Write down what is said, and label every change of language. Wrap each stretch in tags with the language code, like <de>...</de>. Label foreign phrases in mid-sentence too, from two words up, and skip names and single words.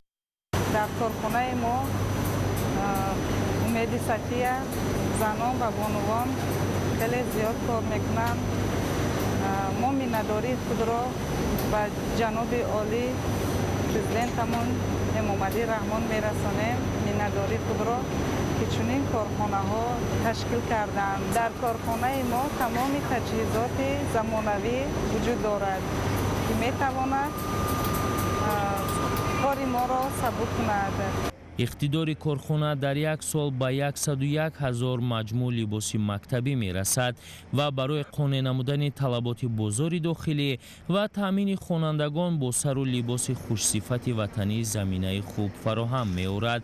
<tg>дар корхонаи мо Умеди Сафия занон ва бонувон хеле зиёд кор мекунанд. мо миннатдории худро ба ҷаноби олӣ президентамон Эмомалӣ Раҳмон мерасонем. миннатдории худро که چنین کارخانه ها تشکیل کردند. در کارخانه ما تمام تجهیزات زمانوی وجود دارد که می تواند کار ما را سبک کند. اقتدار کارخانه در یک سال به 101,000 مجموع لباس مکتبی می رسد و برای قانع نمودن طلبات بازار داخلی و تامین خوانندگان با سر و لباس خوش صفت وطنی زمینه خوب فراهم می آورد.</tg>